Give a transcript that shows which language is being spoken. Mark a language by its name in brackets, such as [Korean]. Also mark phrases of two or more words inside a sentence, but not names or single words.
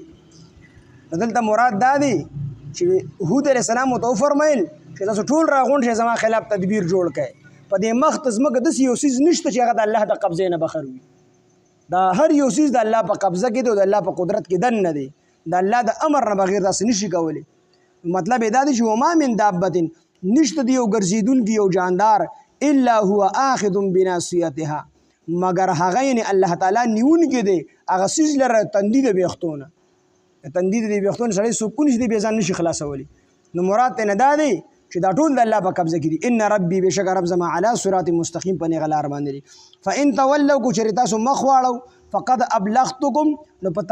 [Pashto] دی دلته مراد دا دی چې هود [Arabic] علیه السلام [Pashto] ته وفرمیل چې تاسو ټول راغونډ شئ زما خلاف تدبیر جوړ کړئ په دې مخ ته ځمکه داسې یو څیز نشته چې هغه د الله د قبضې نه بخر وي دا هر یو څیز د الله په قبضه کې دی او د الله په قدرت کې دننه دی د الله د امر نه بغیر داسې نشي کولی مطلب یې دا دی چې [Arabic] وما من دابة [Pashto] نشته دی یو ګرځېدونکي یو جاندار [Arabic] الا هو آخذ بناصیتها [Pashto] مگر هغه یعنې الله تعالی نیونکی دی هغه څیز لره تندي د ویښتونه تندي د ویښتونه سړی سکون شي دی بې ځان نشي خلاصولی نو مراد ته نه دا دی چې دا ټول د الله په قبضه کې دي ان ربي بشک رب زما [Arabic] علی صراط مستقیم [Pashto] په نیغه لار باندې دي [Arabic] فان تولوا [Pashto] کو چېرې تاسو مخ واړو [Arabic] فقد ابلغتکم [Pashto] نو په